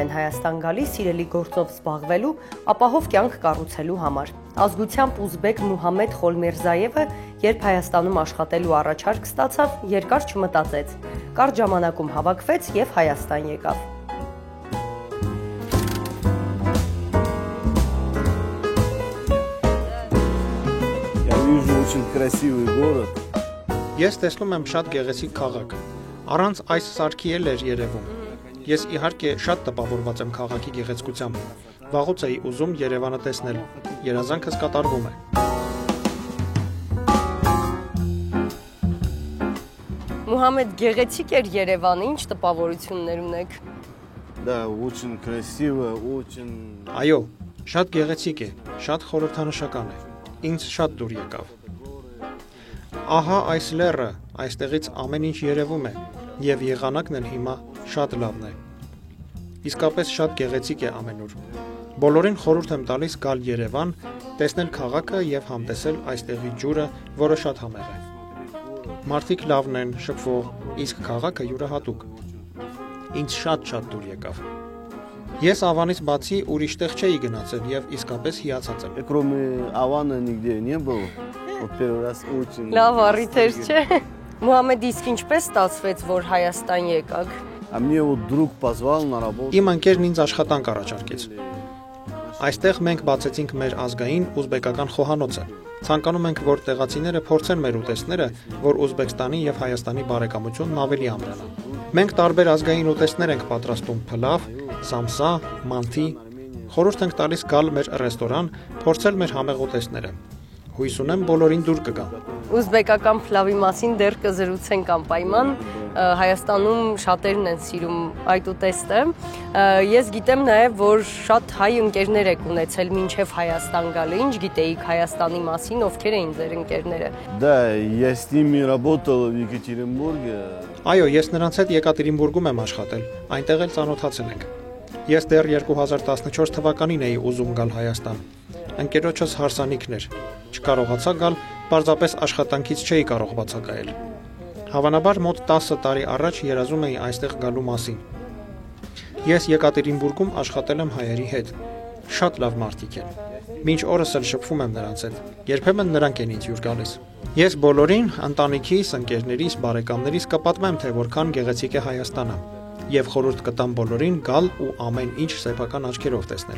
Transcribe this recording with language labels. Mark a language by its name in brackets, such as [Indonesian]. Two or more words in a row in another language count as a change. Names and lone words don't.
[Armenian] են Հայաստան գալիս սիրելի գործով զբաղվելու, ապահով կյանք կառուցելու համար։ Ազգությամբ ուզբեկ Մուհամեդ Խոլմերզայևը, երբ Հայաստանում աշխատելու առաջարկ ստացավ, երկար չմտածեց։ Կարճ ժամանակում հավաքվեց եւ Հայաստան եկավ։ [Russian] Я вижу очень красивый город. [Armenian] Ես տեսնում եմ շատ գեղեցիկ քաղաք։ Առանց այս սարքի էլ էր երևում։ Ես իհարկե շատ տպավորված եմ քաղաքի գեղեցկությամբ։ Վաղուց էի ուզում Երևանը տեսնել։ Երազանքս կատարվում է։ Մուհամեդ, գեղեցիկ էր Երևանը, ինչ տպավորություններ ունեք։ [Russian] Да, очень красиво, очень. [Armenian] Այո, շատ գեղեցիկ է, շատ խորհրդանշական է։ Ինձ շատ դուր եկավ։ Ահա այս լեռը, այստեղից ամեն ինչ երևում է, եւ եղանակն էլ հիմա շատ լավն է։ Իսկապես շատ գեղեցիկ է ամենուր։ Բոլորին խորհուրդ եմ տալիս գալ Երևան, տեսնել քաղաքը եւ համտեսել այստեղի ջուրը, որը շատ համեղ է։ Մարդիկ լավն են, շփվող, իսկ քաղաքը յուրահատուկ։ Ինձ շատ դուր եկավ։ Ես Ավանից բացի ուրիշ տեղ չէի գնացել եւ իսկապես հիացած եմ։ [Russian] Кроме Авана нигде не был. Вот первый раз очень. [Armenian] Լավ առիթ էր, չէ։ Մուհամեդ, իսկ ինչպես ստացվեց, որ Հայաստան եկաք։ [Russian] А мне вот друг позвал на работу. [Armenian] Իմ ընկերն ինձ աշխատանք առաջարկեց։ Այստեղ մենք բացեցինք մեր ազգային ուզբեկական խոհանոցը։ Ցանկանում ենք, որ տեղացիները փորձեն մեր ուտեստները, որ Ուզբեկստանի եւ Հայաստանի բարեկամությունն ավելի ամրանա։ Մենք տարբեր ազգային ուտեստներ ենք պատրաստում՝ փլավ, սամսա, մանթի։ Խորհուրդ ենք տալիս գալ մեր ռեստորան, փորձել մեր համեղ ուտեստները։ Հույս ունեմ բոլորին դուր կգան։ Ուզբեկական փլավի մասին դեռ կզրուցենք անպայման։ Հայաստանում շատերն են սիրում այդ ուտեստը։ Ես гитեմ նաև, որ շատ հայ ընկերներ եք ունեցել մինչև Հայաստան գալը։ Ինչ գիտեիք Հայաստանի մասին, ովքեր էին ձեր ընկերները։ [Russian] Да, я с ними работал в Екатеринбурге. [Armenian] Այո, ես նրանց հետ Եկատերինբուրգում եմ աշխատել։ Այնտեղ էլ ծանոթացել ենք։ Ես դեռ 2014 թվականին էի ուզում գալ Հայաստան։ Ընկերոջս հարսանիքն էր։ Չկարողացա գալ, պարզապես աշխատանքից չէի կարող բացակայել։ Հավանաբար մոտ 10 տարի առաջ երազում էի այստեղ գալու մասին։ Ես Եկատերինբուրգում աշխատել եմ հայերի հետ։ Շատ լավ մարդիկ են։ Մինչ օրս էլ շփվում եմ նրանց հետ։ Երբեմն նրանք են ինձ հյուր գալիս։ Ես բոլորին, ընտանիքիս, ընկերներիս, բարեկամներիս կպատմեմ, թե որքան գեղեցիկ է Հայաստանը, եւ խորհուրդ կտամ բոլորին գալ ու ամեն ինչ սեփական աչքերով տեսնել։